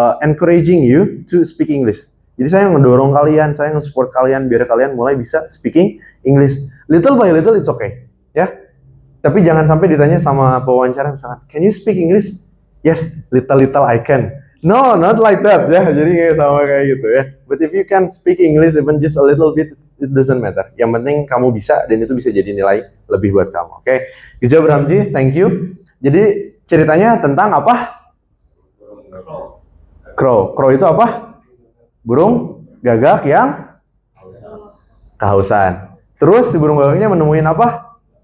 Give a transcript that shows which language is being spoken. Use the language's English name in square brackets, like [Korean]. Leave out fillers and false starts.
[English] Encouraging you to speak English. [Indonesian] Jadi saya ngedorong kalian, saya nge-support kalian biar kalian mulai bisa speaking English. [English] Little by little it's okay, ya. [Indonesian] Tapi jangan sampai ditanya sama pewawancara misalkan, [English] can you speak English? Yes, little I can. No, not like that, ya. [Indonesian] Jadi kayak sama kayak gitu ya. [English] But if you can speak English even just a little bit, it doesn't matter. [Indonesian] Yang penting kamu bisa dan itu bisa jadi nilai lebih buat kamu. [English] Oke, good job Ramzi, thank you. [Indonesian] Jadi ceritanya tentang apa? Crow. Crow itu apa? Burung gagak yang kehausan. Terus si burung gagaknya menemuin apa?